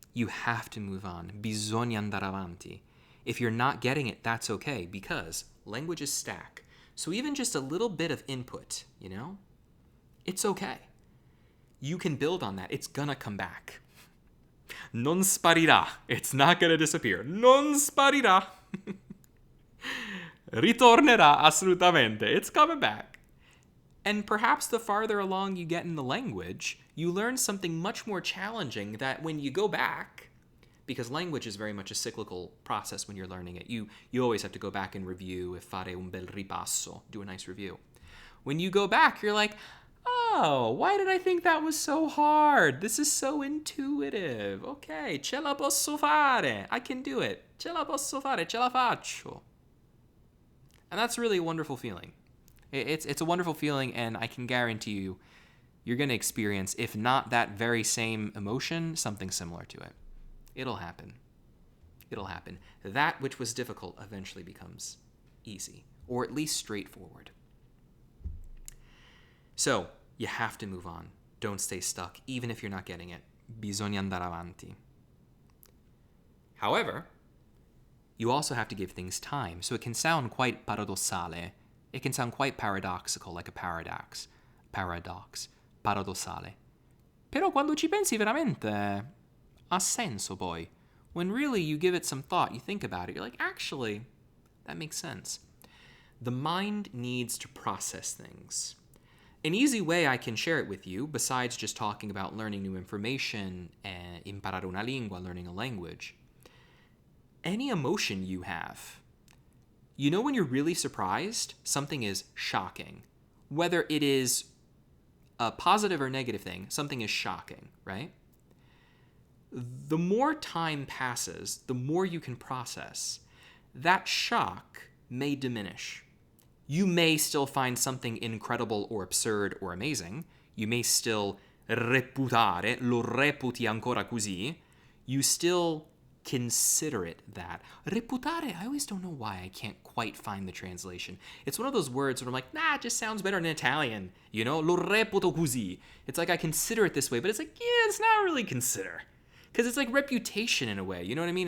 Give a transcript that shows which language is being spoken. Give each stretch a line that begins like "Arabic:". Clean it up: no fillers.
English: You have to move on.
Italian: Bisogna andare avanti.
English: If you're not getting it, that's okay, because languages stack. So even just a little bit of input, it's okay. You can build on that. It's gonna come back.
Italian: Non sparirà.
English: It's not gonna disappear.
Italian: Non sparirà. Ritornerà assolutamente.
English: It's coming back. And perhaps the farther along you get in the language, you learn something much more challenging that when you go back, because language is very much a cyclical process when you're learning it. You always have to go back and review,
Italian: e fare un bel ripasso,
English: do a nice review. When you go back, you're like, oh, why did I think that was so hard? This is so intuitive. Okay,
Italian: ce la posso fare.
English: I can do it.
Italian: Ce la posso fare, ce la faccio.
English: And that's really a wonderful feeling. It's a wonderful feeling, and I can guarantee you, you're going to experience, if not that very same emotion, something similar to it. It'll happen. It'll happen. That which was difficult eventually becomes easy, or at least straightforward. So, you have to move on. Don't stay stuck, even if you're not getting it.
Italian: Bisogna andare avanti.
English: However, you also have to give things time, so it can sound quite paradossale. It can sound quite paradoxical, like a paradox.
Italian: Paradossale. Però quando ci pensi veramente, ha senso poi.
English: When really you give it some thought, you think about it, you're like, actually, that makes sense. The mind needs to process things. An easy way I can share it with you, besides just talking about learning new information,
Italian: imparare una lingua,
English: learning a language, any emotion you have, when you're really surprised, something is shocking. Whether it is a positive or negative thing, something is shocking, right? The more time passes, the more you can process. That shock may diminish. You may still find something incredible or absurd or amazing. You may still
Italian: reputare, lo reputi ancora così.
English: You still consider it that. Reputare, I always don't know why I can't quite find the translation. It's one of those words where I'm like, it just sounds better in Italian.
Italian: Lo reputo così.
English: It's like I consider it this way, but it's like, it's not really consider. Because it's like reputation in a way. You know what I mean?